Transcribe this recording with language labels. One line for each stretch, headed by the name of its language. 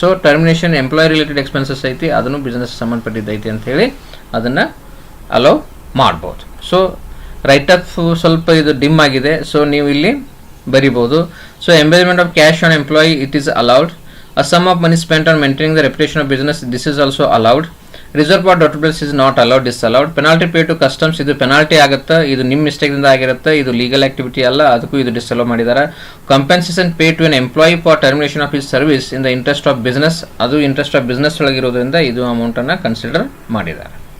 English: So termination employee related expenses
Kannada: ಐತಿ, ಅದನ್ನು business ಸಂಬಂಧಪಟ್ಟಿದ್ದೈತಿ ಅಂತ ಹೇಳಿ ಅದನ್ನು ಅಲೋ ಮಾಡ್ಬೋದು. ಸೊ ರೈಟ್ ಅಪ್ ಸ್ವಲ್ಪ ಇದು ಡಿಮ್ ಆಗಿದೆ, ಸೊ ನೀವು ಇಲ್ಲಿ ಬರಿಬೋದು.
English: So embezzlement of cash on employee it is allowed. A sum of money spent on maintaining the reputation of business this is also allowed. Reserve for doubtful is not allowed, disallowed.
Kannada: Penalty pay to customs ಇದು penalty ಆಗುತ್ತೆ, ಇದು ನಿಮ್ಮ ಮಿಸ್ಟೇಕ್ದಿಂದ ಆಗಿರುತ್ತೆ, ಇದು legal activity ಅಲ್ಲ, ಅದಕ್ಕೂ ಇದು ಡಿಸ್ಅಲೌ ಮಾಡಿದ್ದಾರೆ.
English: compensation pay to an employee for termination of his service in the interest of business,
Kannada: ಅದು ಇಂಟ್ರೆಸ್ಟ್ ಆಫ್ ಬಿಸ್ನೆಸ್ ಒಳಗಿರೋದ್ರಿಂದ ಇದು ಅಮೌಂಟನ್ನು ಕನ್ಸಿಡರ್ ಮಾಡಿದ್ದಾರೆ.